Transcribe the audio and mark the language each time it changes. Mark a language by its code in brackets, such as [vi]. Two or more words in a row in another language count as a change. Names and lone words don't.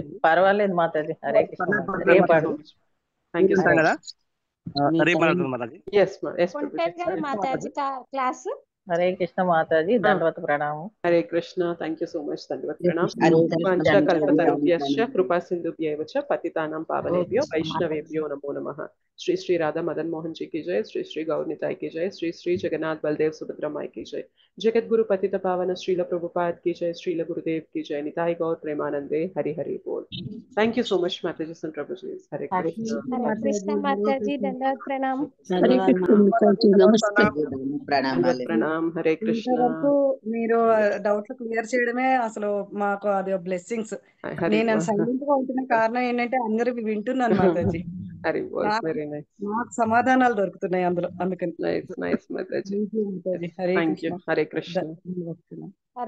[te] పర్వాలేదు మాతాజీ. హరే కృష్ణ. [en] thank you so మచ్. [te] హరే కృష్ణ మాతాజీ. దండవత్ ప్రణామం. హరే కృష్ణ. [en] thank you so much. [te] దండవత్ ప్రణామం. [sa] కల్పతరుభ్యశ్చ కృపా సింధుభ్యైవ చ పతితానాం పావనేభ్యో వైష్ణవేభ్యో నమో నమః. [hi] श्री श्री राधा मदन मोहन जी की जय, श्री श्री गौर निताई की जय, श्री श्री जगन्नाथ बलदेव सुभद्रा माई की जय, जगत गुरु पतित पावन श्रील प्रभुपाद की जय, श्रील गुरुदेव की जय, निताई गौर प्रेमानंदे, हरि हरि बोल. [en] thank you so much [hi] माताजी and प्रभुजी. हरे कृष्ण माताजी. दंडवत प्रणाम. प्रणाम. हरे कृष्ण. [te] మీరు డౌట్లు క్లియర్ చేయడమే అసలు మాకు అది బ్లెస్సింగ్స్. నేను సైలెంట్ గా ఉంటున్న కారణం ఏంటంటే అందరూ వింటున్నాను మాతాజీ. నాకు సమాధానాలు దొరుకుతున్నాయి అందులో, అందుకని. నైస్ మాతాజీ. [en] thank you. [te] హరే కృష్ణ.